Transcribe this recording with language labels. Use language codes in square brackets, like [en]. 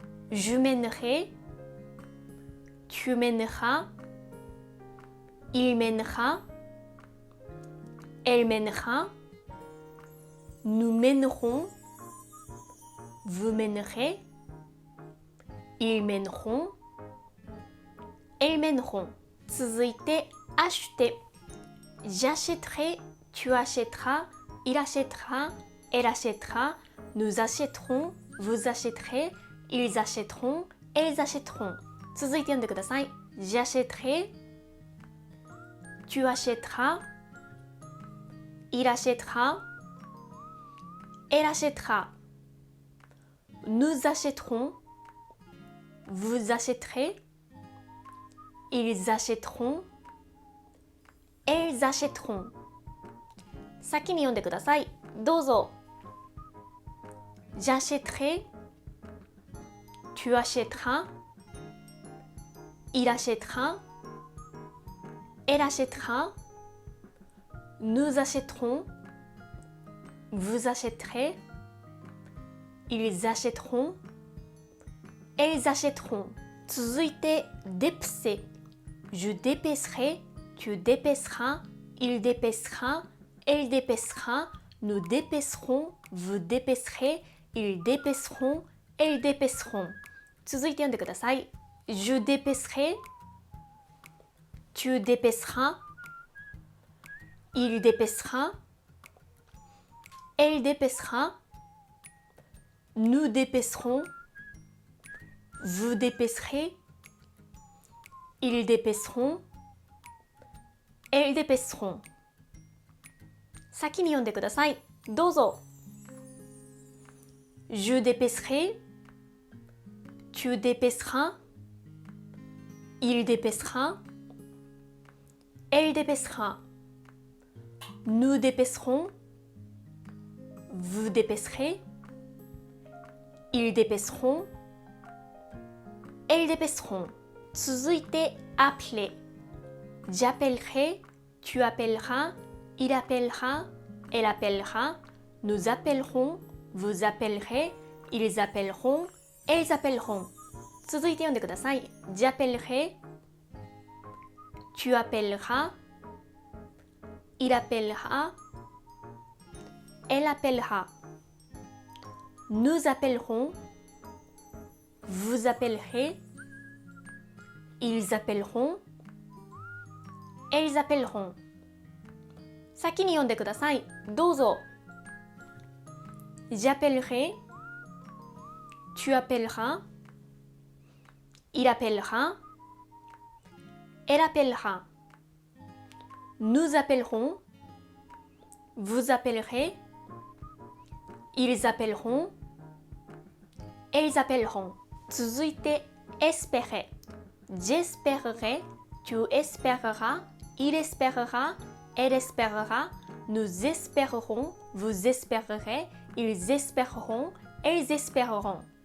[fr] Je mènerai、tu mèneras、il mènera、elle mènera、nous mènerons、vous mènerez、ils mèneront、elles mèneront。 [ja] 続いて、acheter。 [fr] J'achèterai、tu achèteras、il achètera、elle achètera、nous achèterons、vous achèterez、ils achèteront、elles achèteront。 [ja] 続いて読んでください。 [fr] J'achèterai、tu achèteras、il achètera、elle achètera、nous achèterons、vous achèterez、ils achèteront、elles achèteront。 [ja] 先に読んでください。どうぞ。 [fr] J'achèterai、tu achèteras、il achètera、elle achètera、 nous achèterons, vous achèterez, ils achèteront, elles achèteront. [ja] 続いて dépenser. [fr] Je dépenserai, tu dépenseras, il dépensera, elle dépensera, nous dépenserons, vous dépenserez, ils dépenseront, elles dépenseront. [ja] 続いて読んでください。 [fr] Je dépenserai, tu dépenseras, il dépensera, elle dépensera, nous dépenserons, vous dépenserez, ils dépenseront, elles dépenseront. [ja] 先に読んでください。どうぞ。 [fr] Je dépenserai, tu dépenseras, il dépensera, elle dépensera, nous dépenserons, vous dépenserez, ils dépenseront, elles dépenseront. [ja] 続いて appeler. [fr] J'appellerai, tu appelleras, il appellera, elle appellera, nous appellerons, vous appellerez, ils appelleront, elles appelleront. [ja] 続いて読んでください。 [fr] J'appellerai, tu appelleras, il appellera, elle appellera, nous appellerons, vous appellerez, ils appelleront, elles appelleront. [ja] 先に読んでください。どうぞ。 [fr] J'appellerai, tu appelleras, il appellera, elle appellera, nous appellerons, vous appellerez, ils appelleront, elles appelleront. [ja] 続いて espérer. [fr] J'espérerai, tu espéreras, il espérera, elle espérera, nous espérerons, vous espérerez, ils espéreront, elles espéreront.